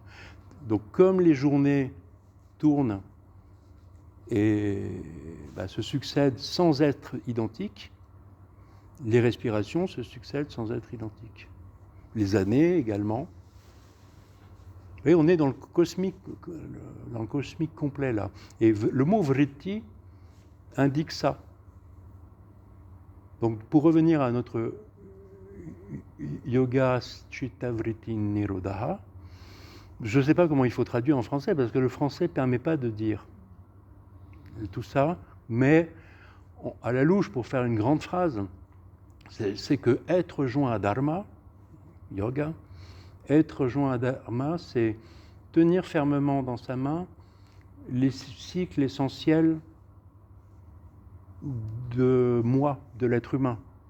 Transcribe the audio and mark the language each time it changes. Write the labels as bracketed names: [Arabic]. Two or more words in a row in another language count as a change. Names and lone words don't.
[French] Donc, comme les journées tournent et se succèdent sans être identiques, les respirations se succèdent sans être identiques. Les années également. Et on est dans le cosmique complet là. Et le mot vritti indique ça. Donc, pour revenir à notre [Sanskrit] yoga chitta vritti nirodha, [French] je ne sais pas comment il faut traduire en français, parce que le français ne permet pas de dire tout ça, mais à la louche, pour faire une grande phrase, c'est que être joint à Dharma, yoga, être joint à Dharma, c'est tenir fermement dans sa main les cycles essentiels de moi, de l'être humain.